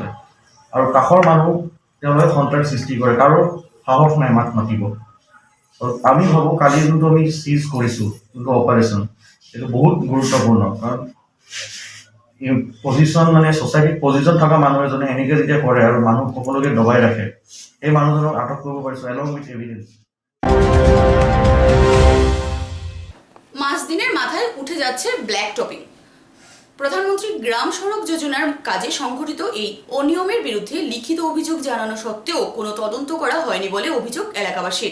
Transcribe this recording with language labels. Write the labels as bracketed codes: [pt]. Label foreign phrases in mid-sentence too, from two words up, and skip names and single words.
[as] আৰু কাষৰ মানুহ তেওঁলোকে সন্ত্ৰাস সৃষ্টি কৰে, কাৰো সাহস নাই মাত মাতিব। আমি ভাবোঁ কালি যোনটো আমি চিজ কৰিছোঁ, যোনটো অপাৰেশ্যন, এইটো বহুত গুৰুত্বপূৰ্ণ। কাৰণ পজিশ্যন মানে ছ'চাইটিত পজিশ্যন থকা মানুহ এজনে এনেকৈ যেতিয়া কৰে আৰু মানুহ সকলোকে দবাই ৰাখে, এই মানুহজনক আটক কৰিব পাৰিছোঁ [en] along with evidence. [bn] মাস দিনের মাথায় উঠে যাচ্ছে [en] black topping. [bn] প্রধানমন্ত্রী গ্রাম সড়ক যোজনার কাজে সংঘটিত এই অনিয়মের বিরুদ্ধে লিখিত অভিযোগ জানানো সত্ত্বেও কোনো তদন্ত করা হয়নি বলে অভিযোগ এলাকাবাসীর।